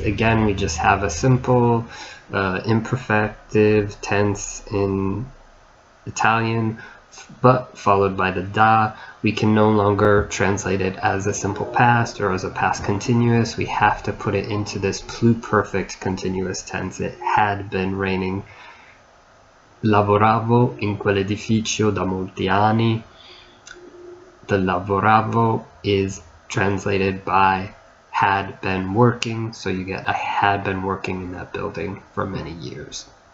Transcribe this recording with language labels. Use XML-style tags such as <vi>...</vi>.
<en>Again, we just have a simple imperfective tense in Italian, but followed by the da. We can no longer translate it as a simple past or as a past continuous. We have to put it into this pluperfect continuous tense. It had been raining.</en> <it>Lavoravo in quell'edificio da molti anni.</it> <en>The lavoravo is translated by had been working, so you get I had been working in that building for many years.</en>